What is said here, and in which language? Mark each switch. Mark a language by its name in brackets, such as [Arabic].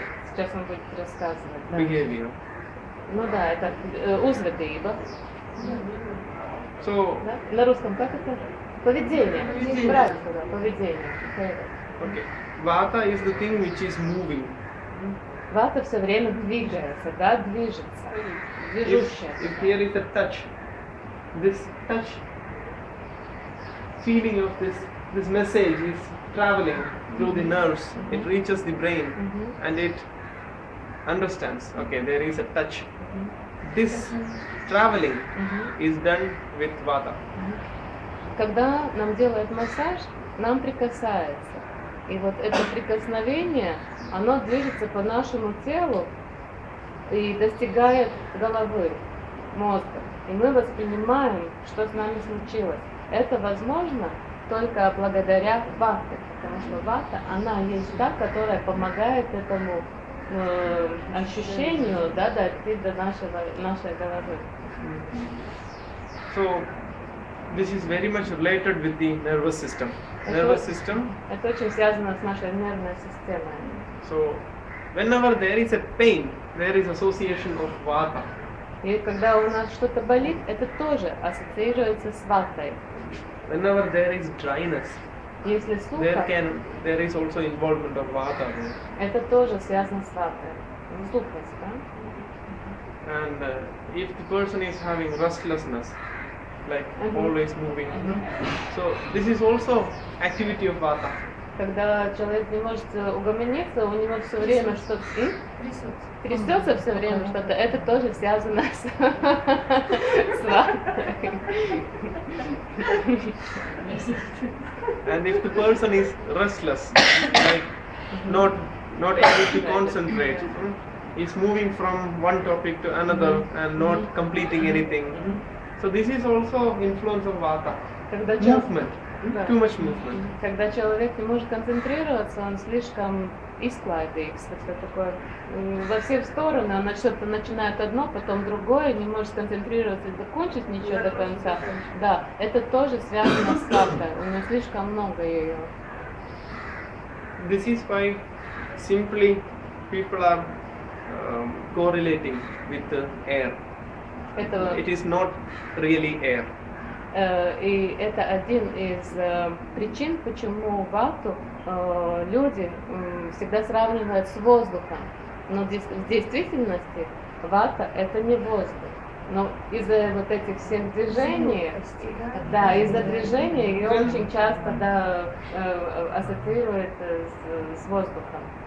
[Russian] Сейчас он будет рассказывать. Да. [English] Behavior. [Russian] Ну да, это узведыба. [English] So, [Russian] да? На русском как это? Поведение. Правильно, да, поведение. [English] Okay. Vata is the thing which is moving. [Russian] Вата все время двигается, да, движется, движущая. [English] If here is a touch, this touch, feeling of this message is traveling through the nerves. It reaches the brain, and it understands. Okay, there is a touch. This traveling is done with vata. [Russian] Когда нам делают массаж, нам прикасается. И вот это прикосновение, оно движется по нашему телу и достигает головы, мозга. И мы воспринимаем, что с нами случилось. Это возможно только благодаря вате, потому что вата, она есть та, которая помогает этому ощущению, да, дойти до нашей головы. [English] So, this is very much related with the nervous system. Nervous system. [Russian] Это очень связано с нашей нервной системой. [English] So, whenever there is a pain, there is association of vata. [Russian] И когда у нас что-то болит, это тоже ассоциируется с ватой. [English] Whenever there is dryness, [Russian] если сухо, [English] there is also involvement of vata. [Russian] Это тоже связано с ватой. Сухость, да? [English] And if the person is having restlessness, like always moving, so this is also activity of vata. [Russian] Когда человек не может угомониться, у него все время что-то трясется все время что-то, это тоже связано с ватой. [English] And if the person is restless, like not able to concentrate, is moving from one topic to another and not completing anything. So this is also influence of vata. Movement. Too much movement. [Russian] Когда человек не может концентрироваться, он слишком изклайдается, что такое во все стороны, он что-то начинает одно, потом другое, не может сконцентрироваться и закончить ничего до конца. Да, это тоже связано с ватой, у него слишком много ее. [English] This is why simply people are correlating with the air. It is not really air. [Russian] И это один из причин, почему вату люди всегда сравнивают с воздухом. Но в действительности вата это не воздух. Но из-за вот этих всех движений, да, из-за движения ее очень часто ассоциируют с воздухом.